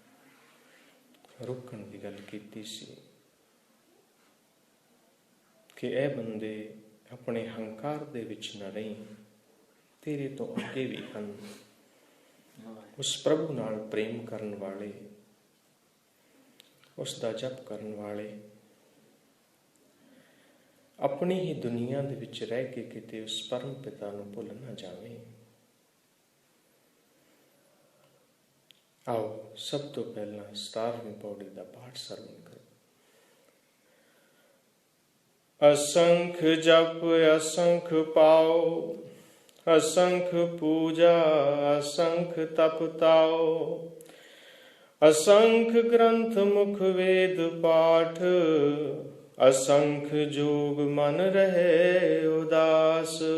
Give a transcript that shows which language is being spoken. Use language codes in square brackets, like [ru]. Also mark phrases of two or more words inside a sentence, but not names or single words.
[pa] ਰੋਕਣ ਦੀ ਗੱਲ ਕੀਤੀ ਸੀ ਕਿ ਇਹ ਬੰਦੇ ਆਪਣੇ ਹੰਕਾਰ ਦੇ ਵਿੱਚ ਨਾ ਰਹੀ, ਤੇਰੇ ਤੋਂ ਅੱਗੇ ਵੀ ਹਨ ਉਸ ਪ੍ਰਭੂ ਨਾਲ ਪ੍ਰੇਮ ਕਰਨ ਵਾਲੇ, ਉਸ ਦਾ ਜਪ ਕਰਨ ਵਾਲੇ, ਆਪਣੀ ਹੀ ਦੁਨੀਆ ਦੇ ਵਿੱਚ ਰਹਿ ਕੇ ਕਿਤੇ ਉਸ ਪਰਮ ਪਿਤਾ ਨੂੰ ਭੁੱਲ ਨਾ ਜਾਵੇ। ਆਓ ਸਭ ਤੋਂ ਪਹਿਲਾਂ 17ਵੀਂ ਪੌੜੀ ਦਾ ਪਾਠ ਸਰਵਣ ਕਰੋ। ਅਸੰਖ ਜਪ ਅਸੰਖ ਪਾਓ, ਅਸੰਖ ਪੂਜਾ ਅਸੰਖ ਤਪ ਤਾਓ, ਅਸੰਖ ਗ੍ਰੰਥ ਮੁਖ ਵੇਦ ਪਾਠ, ਅਸੰਖ ਜੋਗ ਮਨ ਰਹੇ ਉਦਾਸ,